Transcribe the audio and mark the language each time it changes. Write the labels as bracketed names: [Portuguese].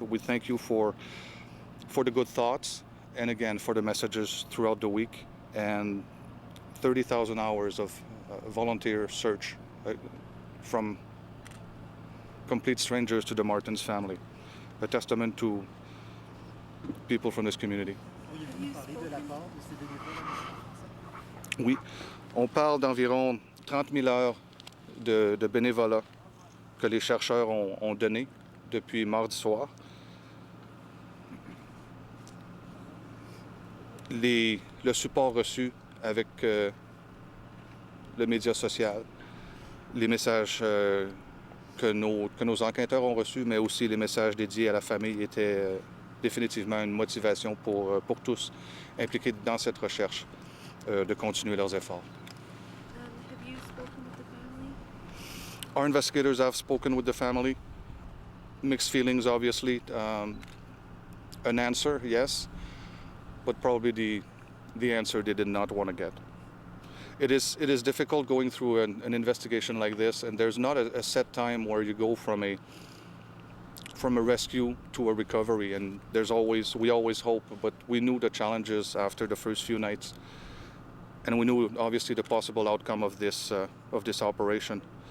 [English] We thank you for the good thoughts, and again for the messages throughout the week, and 30,000 hours of volunteer search from complete strangers to the Martens family. A testament to people from this community. [French] Pourriez-vous nous parler de l'apport de ces bénévoles à Martens? Oui, on parle d'environ 30 000 heures de bénévolat que les chercheurs ont donné depuis mardi soir. Le support reçu avec le média social, les messages que nos enquêteurs ont reçus, mais aussi les messages dédiés à la famille étaient définitivement une motivation pour tous impliqués dans cette recherche de continuer leurs efforts. [English] Have you spoken with the family? Our investigators have spoken with the family. Mixed feelings, obviously. An answer, yes, but probably the answer they did not want to get. It is difficult going through an investigation like this, and there's not a set time where you go from a rescue to a recovery, and we always hope, but we knew the challenges after the first few nights, and we knew obviously the possible outcome of this operation.